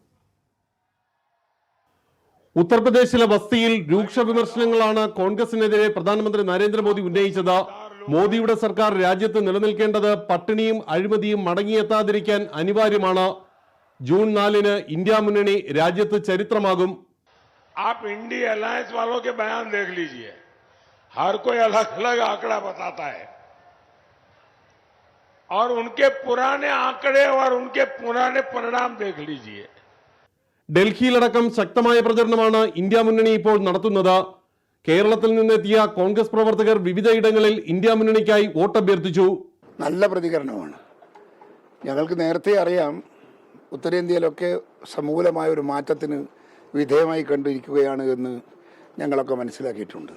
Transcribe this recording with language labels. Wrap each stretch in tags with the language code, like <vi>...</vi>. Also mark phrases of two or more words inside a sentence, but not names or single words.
<ml>ഉത്തർപ്രദേശിലെ ബസ്തിയിൽ രൂക്ഷ വിമർശനങ്ങളാണ് കോൺഗ്രസിനെതിരെ പ്രധാനമന്ത്രി നരേന്ദ്രമോദി ഉന്നയിച്ചത്. മോദിയുടെ സർക്കാർ രാജ്യത്ത് നിലനിൽക്കേണ്ടത് പട്ടിണിയും അഴിമതിയും മടങ്ങിയെത്താതിരിക്കാൻ അനിവാര്യമാണ്. ജൂൺ 4-ന് ഇന്ത്യ മുന്നണി രാജ്യത്ത് ചരിത്രമാകും.</ml> <hi>आप इंडी अलायंस वालों के बयान देख लीजिए, हर कोई अलग अलग आंकड़ा बताता है और उनके पुराने आंकड़े और उनके पुराने परिणाम देख लीजिए.</hi> <ml>ഡൽഹിയിലടക്കം ശക്തമായ പ്രചരണമാണ് ഇന്ത്യ മുന്നണി ഇപ്പോൾ നടത്തുന്നത്. കേരളത്തിൽ നിന്നെത്തിയ കോൺഗ്രസ് പ്രവർത്തകർ വിവിധയിടങ്ങളിൽ ഇന്ത്യ മുന്നണിക്കായി വോട്ടഭ്യർത്ഥിച്ചു. നല്ല പ്രതികരണമാണ്. ഞങ്ങൾക്ക് നേരത്തെ അറിയാം ഉത്തരേന്ത്യയിലൊക്കെ സമൂലമായ ഒരു മാറ്റത്തിന് വിധേയമായി കണ്ടിരിക്കുകയാണ് എന്ന് ഞങ്ങളൊക്കെ മനസ്സിലാക്കിയിട്ടുണ്ട്.</ml>